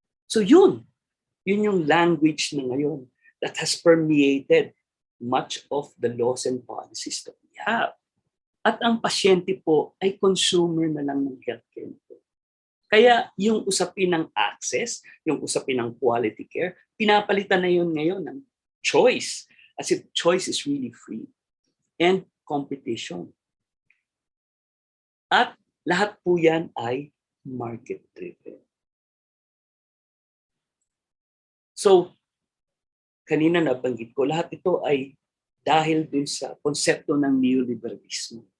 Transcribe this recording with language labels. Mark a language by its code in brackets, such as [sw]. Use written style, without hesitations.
[tl] So yun yung language na ngayon [en] that has permeated much of the laws and policies that we have. [tl] At ang pasyente po ay consumer na lang ng healthcare nito. Kaya yung usapin ng access, yung usapin ng quality care, pinapalitan na yun ngayon ng choice. [en] As if choice is really free. And competition. [tl] At lahat po yan ay market-driven. So, kanina nabanggit ko, lahat ito ay dahil dun sa konsepto ng neoliberalismo.